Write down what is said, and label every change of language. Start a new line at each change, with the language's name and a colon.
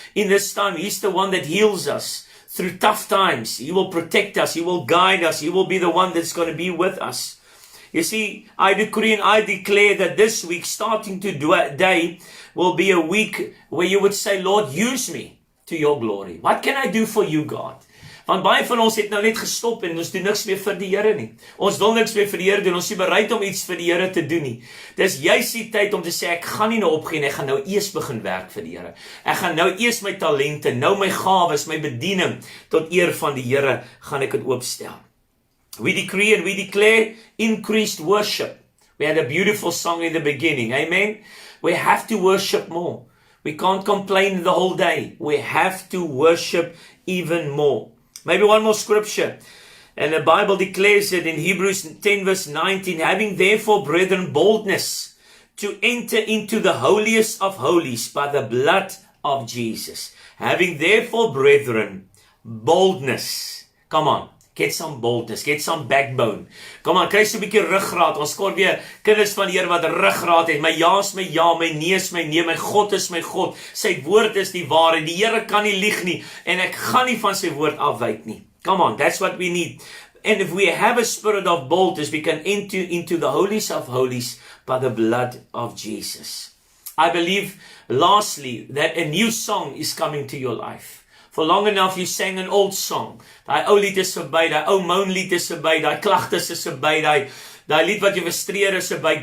English: In this time, He's the one that heals us. Through tough times, He will protect us. He will guide us. He will be the one that's going to be with us. You see, I decree and I declare that this week, starting today, will be a week where you would say, Lord, use me to your glory. What can I do for you, God?
Afrikaans: Want baie van ons het nou net gestop en ons doen niks meer vir die Here nie. Ons wil niks meer vir die Here doen. Ons is bereid om iets vir die Here te doen nie. Dis juist die tyd om te sê, ek gaan nie nou opgee nie, ek gaan nou eers begin werk vir die Here. Ek gaan nou eers my talente, nou my gawes, my bediening tot eer van die Here gaan ek dit oopstel.
English: We decree and we declare increased worship. We had a beautiful song in the beginning. Amen. We have to worship more. We can't complain the whole day. We have to worship even more. Maybe one more scripture. And the Bible declares it in Hebrews 10 verse 19. Having therefore, brethren, boldness to enter into the holiest of holies by the blood of Jesus. Having therefore, brethren, boldness. Come on. Get some boldness. Get some backbone.
Afrikaans: Kom aan, kry so 'n bietjie ruggraat. Ons kort weer kinders van die Here wat ruggraat het. My ja is my ja, my nee is my nee, my God is my God. Sy woord is die waarheid. Die Here kan nie lieg nie en ek gaan nie van sy woord afwyk nie.
English: Come on, that's what we need. And if we have a spirit of boldness, we can enter into the holies of holies by the blood of Jesus. I believe, lastly, that a new song is coming to your life. For long enough you sang an old song.
Afrikaans: Daai ou lied is verby, daai ou moanlied is verby, daai klagtes is verby, daai lied wat jy frustreer is verby.